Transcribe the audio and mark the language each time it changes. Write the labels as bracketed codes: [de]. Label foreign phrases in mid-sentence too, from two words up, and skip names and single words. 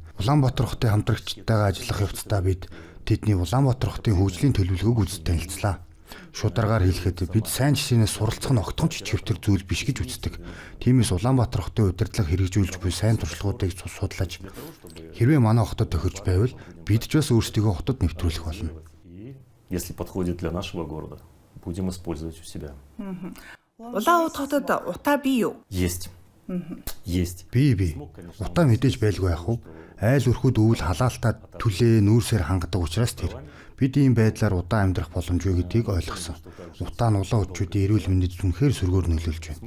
[mn] Улаанбаатар хотын хамтрагчдтайгаа ажиллах явцдаа бид тэдний Улаанбаатар хотын хөгжлийн төлөвлөгөөг үзэж танилцлаа. Шударгаар хэлэхэд бид сайн жишээнээс суралцах нь огтхон чичгэвтэр зүйл биш гэж үздэг. Тиймээс Улаанбаатар хотын удирдлага хэрэгжүүлж буй сайн туршлагуудыг судлаж хэрвээ манай хотод тохирч байвал бид ч бас өөрсдийгөө хотод нэвтрүүлэх болно. [ru] Если подходит для нашего города, будем использовать у себя. [mn] Улаан уд хотод утаа бий юу? [ru] Есть. Есть. [mn] Би. Утаа мэдээж байлгүй яах вэ? Айл өрхөд өвөл халаалтаа түлээ нүүрсээр хангадаг учраас тэр. Бид ийм байдлаар удаан амьдрах боломжгүй гэдгийг ойлгосон. Утаа нь улаан удчуудын эрүүл мэндэд үнэхээр сөргөөр нөлөөлж байна.